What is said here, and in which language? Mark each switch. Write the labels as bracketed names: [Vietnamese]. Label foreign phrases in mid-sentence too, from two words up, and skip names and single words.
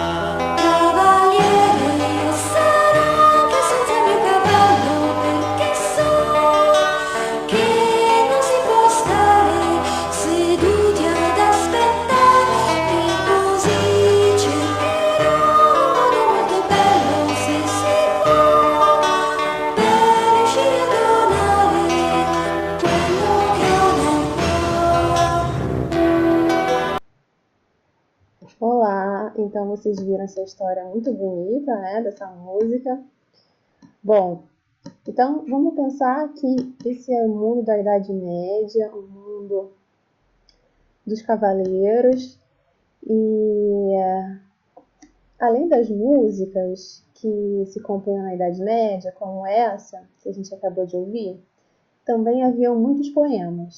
[Italian] Cavaliere, sarò anche senza il mio cavallo, perché so che non si può stare seduti ad aspettare, e così cercherò un modo molto bello, se si può, per riuscire a donare quello che ho nel cuore. [Portuguese] Olá, então vocês viram essa história muito bonita, né, dessa música. Bom, então vamos pensar que esse é o mundo da Idade Média, o mundo dos cavaleiros, e além das músicas que se compunham na Idade Média, como essa que a gente acabou de ouvir, também haviam muitos poemas.